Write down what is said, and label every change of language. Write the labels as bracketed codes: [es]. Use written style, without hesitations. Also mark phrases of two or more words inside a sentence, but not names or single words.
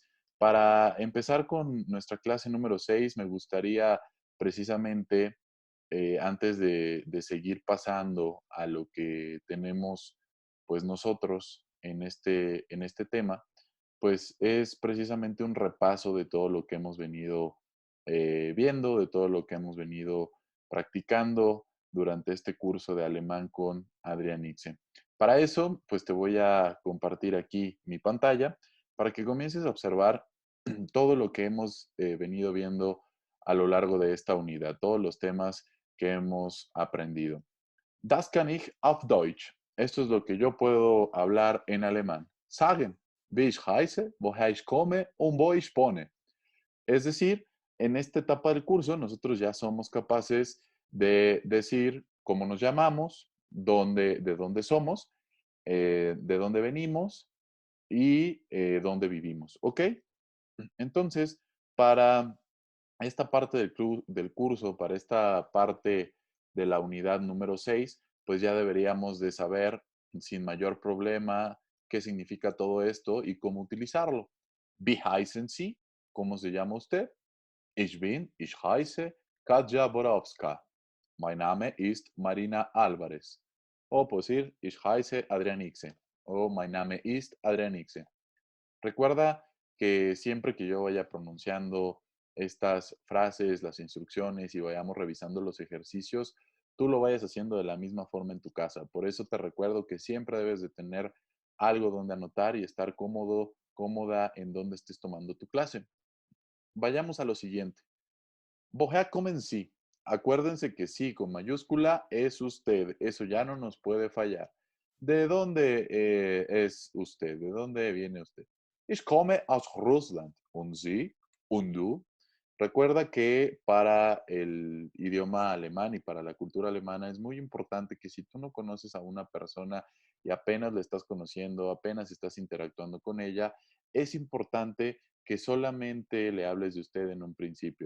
[es] Para empezar con nuestra clase número 6, me gustaría precisamente, antes de seguir pasando a lo que tenemos pues nosotros en este tema, pues es precisamente un repaso de todo lo que hemos venido viendo, de todo lo que hemos venido practicando durante este curso de alemán con Adrián Itze. Para eso, pues te voy a compartir aquí mi pantalla para que comiences a observar todo lo que hemos venido viendo a lo largo de esta unidad, todos los temas que hemos aprendido. [de] Das kann ich auf Deutsch. [es] Esto es lo que yo puedo hablar en alemán. [de] Sagen, wie ich heiße, woher ich komme und wo ich wohne. [es] Es decir, en esta etapa del curso nosotros ya somos capaces de decir cómo nos llamamos, de dónde somos, de dónde venimos y dónde vivimos. ¿Ok? Entonces, para esta parte del curso, para esta parte de la unidad número 6, pues ya deberíamos de saber sin mayor problema qué significa todo esto y cómo utilizarlo. [de] Wie heißen Sie? [es] ¿Cómo se llama usted? [de] Ich heiße Katja Borowska. Mein Name ist Marina Álvarez. [es] O puedo decir, [de] ich heiße Adrián Ixe. O mein Name ist Adrián Ixe. [es] Recuerda que siempre que yo vaya pronunciando estas frases, las instrucciones y vayamos revisando los ejercicios, tú lo vayas haciendo de la misma forma en tu casa. Por eso te recuerdo que siempre debes de tener algo donde anotar y estar cómodo, cómoda en donde estés tomando tu clase. Vayamos a lo siguiente. [de] Woher kommen Sie? [es] Acuérdense que sí, con mayúscula es usted. Eso ya no nos puede fallar. ¿De dónde es usted? ¿De dónde viene usted? [de] Ich komme aus Russland. ¿Und Sie? ¿Und du? [es] Recuerda que para el idioma alemán y para la cultura alemana es muy importante que si tú no conoces a una persona y apenas la estás conociendo, apenas estás interactuando con ella, es importante que solamente le hables de usted en un principio.